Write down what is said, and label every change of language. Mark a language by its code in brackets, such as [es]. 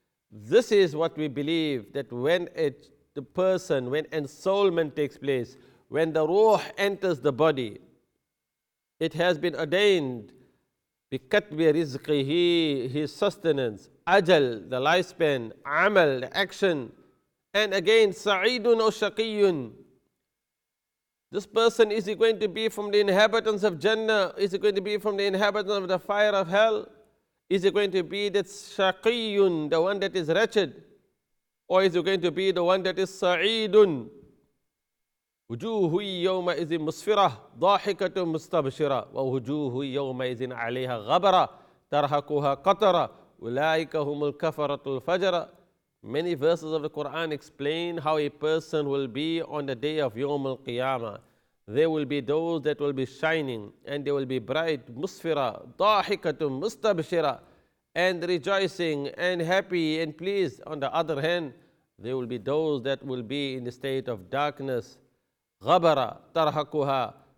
[en] This is what we believe, that when the person, when ensoulment takes place, when the ruh enters the body, it has been ordained, [ar] بِكَتْبِ رِزْقِهِ, [en] his sustenance, ajal, the lifespan, amal, the action, and again, sa'idun or shaqiyun. This person, is he going to be from the inhabitants of Jannah? Is he going to be from the inhabitants of the fire of hell? Is he going to be that shaqiyun, the one that is wretched? Or is he going to be the one that is sa'idun? [ar] وجوه يومئذ مسفرة ضاحكة مستبشرة ووجوه يومئذ عليها غبرة ترهقها قترة أولئك هم الكفرة الفجرة. [en] Many verses of the Quran explain how a person will be on the day of Yawm al-Qiyamah. There will be those that will be shining and they will be bright, musfira, dahikatun, mustabshira, and rejoicing and happy and pleased. On the other hand, there will be those that will be in the state of darkness, ghabara, tarhakuha.